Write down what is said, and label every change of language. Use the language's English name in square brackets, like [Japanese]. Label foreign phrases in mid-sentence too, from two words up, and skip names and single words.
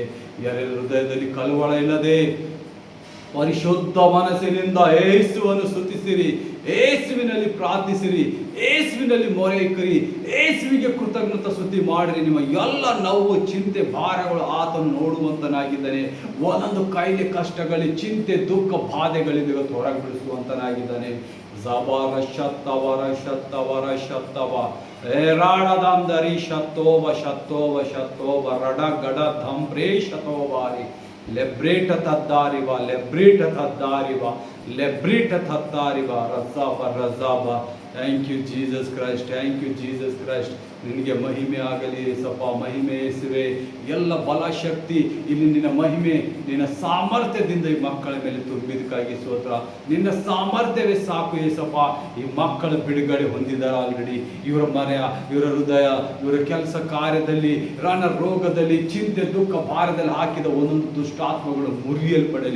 [Kannada] ಯಾರ್ಯಾರ ಹೃದಯದಲ್ಲಿ ಕಳವಳ ಇಲ್ಲದೆ ಪರಿಶುದ್ಧ ಮನಸ್ಸಿನಿಂದ ಯೇಸುವನ್ನು ಸ್ತುತಿಸಿರಿ, ಯೇಸುವಿನಲ್ಲಿ ಪ್ರಾರ್ಥಿಸಿರಿ, ಯೇಸುವಿನಲ್ಲಿ ಮೊರೆ ಇಕ್ಕರಿ, ಯೇಸುವಿಗೆ ಕೃತಜ್ಞತಾ ಸ್ತುತಿ ಮಾಡಿರಿ. ನಿಮ್ಮ ಎಲ್ಲ ನೋವು, ಚಿಂತೆ, ಭಾರಗಳು ಆತನು ನೋಡುವಂತನಾಗಿದ್ದಾನೆ. ಒಂದೊಂದು ಕಾಯಿಲೆ, ಕಷ್ಟಗಳಲ್ಲಿ, ಚಿಂತೆ, ದುಃಖ, ಬಾಧೆಗಳಿಂದ ಇವತ್ತು ಹೊರಗೆ ಬಿಡಿಸುವಂತನಾಗಿದ್ದಾನೆ. ಜಬಾರ ಶತ್ತವರ ಶತ್ತವರ ಶತ್ತವ ಏರಾಡದಂದರಿ ಶತ್ತೋವ ಶತ್ತೋವ ಶತ್ತೋವ ರಡ ಗಡ ಧಂಪ್ರೇ ಶತೋವಾರಿ ಲೆಬ್ರೇಟ ತದ್ದಾರಿವ ಲೆಬ್ರೇಟ ತದ್ದಾರಿವ ಲೆಬ್ರೇಟ ತದ್ದಾರಿವ ರಜಾಬ ರಜಾಬ. [English] Thank you Jesus Christ, thank you Jesus Christ. [Kannada] ನಿನಗೆ ಮಹಿಮೆ ಆಗಲಿ ಏಸಪ್ಪ, ಮಹಿಮೆ ಯೇಸುವೆ. ಎಲ್ಲ ಬಲ ಶಕ್ತಿ ಇಲ್ಲಿ ನಿನ್ನ ಮಹಿಮೆ, ನಿನ್ನ ಸಾಮರ್ಥ್ಯದಿಂದ ಈ ಮಕ್ಕಳ ಮೇಲೆ ತುಂಬಿದಕ್ಕಾಗಿ ಸ್ತೋತ್ರ. ನಿನ್ನ ಸಾಮರ್ಥ್ಯವೇ ಸಾಕು ಏಸಪ್ಪ. ಈ ಮಕ್ಕಳ ಬಿಡುಗಡೆ ಹೊಂದಿದ್ದಾರೆ ಆಲ್ರೆಡಿ. ಇವರ ಮನೆಯ, ಇವರ ಹೃದಯ, ಇವರ ಕೆಲಸ ಕಾರ್ಯದಲ್ಲಿ, ರೋಗದಲ್ಲಿ, ಚಿಂತೆ, ದುಃಖ, ಭಾರದಲ್ಲಿ ಹಾಕಿದ ಒಂದೊಂದು ದುಷ್ಟಾತ್ಮಗಳು ಮುರಿಯಲ್ಪಡಲಿ.